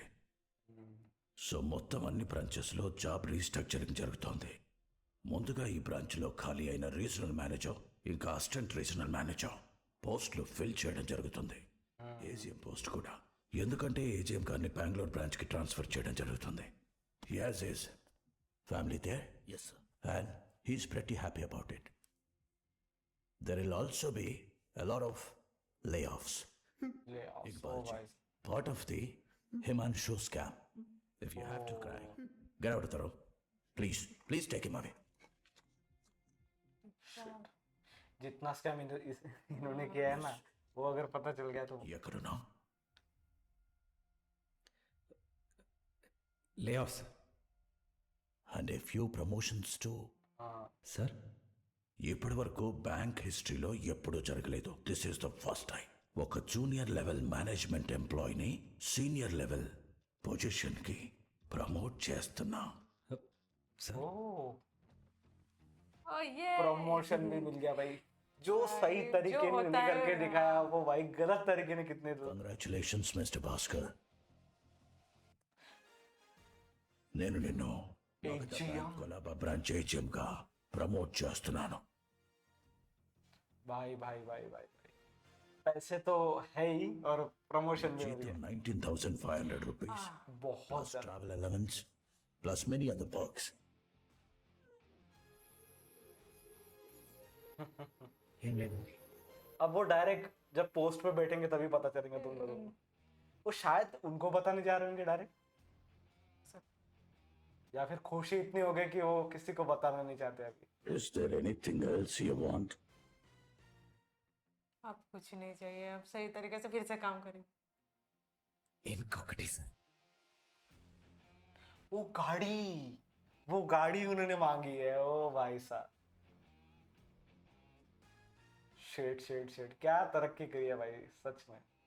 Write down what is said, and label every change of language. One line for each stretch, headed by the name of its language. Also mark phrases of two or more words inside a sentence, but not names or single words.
Telugu: సో మొత్తం అన్ని బ్రాంచెస్లో
English: job restructuring
Telugu: జరుగుతోంది. ముందుగా ఈ బ్రాంచ్లో ఖాళీ అయిన
English: regional manager
Telugu: ఇంకా
English: assistant regional manager
Telugu: పోస్టులు ఫిల్ చేయడం జరుగుతుంది.
English: AGM post
Telugu: కూడా, ఎందుకంటే ఏజీఎం గారిని బెంగళూరు బ్రాంచ్కి ట్రాన్స్ఫర్ చేయడం జరుగుతుంది.
English: As is family there. Yes sir. And he's pretty happy about it. There will also be a lot of layoffs. Layoffs,
Hindi: एक
English: oh bunch.
Hindi: भाई।
English: Part of the Himanshu scam. If you have to cry, get out of the room. Please take him away.
Hindi: जितना स्कैम इन्होंने किया है ना, वो अगर पता चल गया तो
Telugu: ఎక్కడున్నా?
English: Lay off sir. And a few promotions too.
Hindi: हाँ,
Telugu: సార్ ఇప్పటి వరకు
English: bank historyలో
Telugu: ఎప్పుడూ జరగలేదు.
English: This is the first time ఒక junior level management employeeని senior level positionకి promote చేస్తున్నా.
Telugu: సార్
Hindi: और ये प्रमोशन भी मिल गया भाई। जो सही जो तरीके ने होता निकल है, के दिखाया, वो भाई गलत तरीके ने कितने तो।
English: Congratulations Mister Bhaskar.
Telugu: నేను నిన్ను
English: AGM?
Telugu: కొలాబా బ్రాంచ్ ఏజిఎంగా ప్రమోట్ చేస్తున్నాను.
Hindi: भाई भाई भाई भाई भाई, पैसे तो है ही और प्रमोशन भी मिल
Telugu: జీతం
Hindi: गया।
English: 19,500 rupees.
Hindi: बहुत
English: Plus
Hindi: ज्यादा।
English: travel allowance, plus many other perks.
Telugu: ఏం లేదు.
Hindi: अब वो डायरेक्ट जब पोस्ट पे बैठेंगे तभी पता चलेगा तुम लोगों को। वो शायद उनको बताने जा रहे होंगे डायरेक्ट, या फिर खुशी इतनी हो गई कि वो किसी को बताना नहीं चाहते अभी।
English: Is there anything else you want?
Hindi: अब कुछ नहीं चाहिए, अब सही तरीके से फिर से काम करें।
Telugu: ఇంకొకటి సార్,
Hindi: वो गाड़ी उन्होंने मांगी है। ओ भाई साहब, शेट क्या तरक्की करी है भाई, सच में।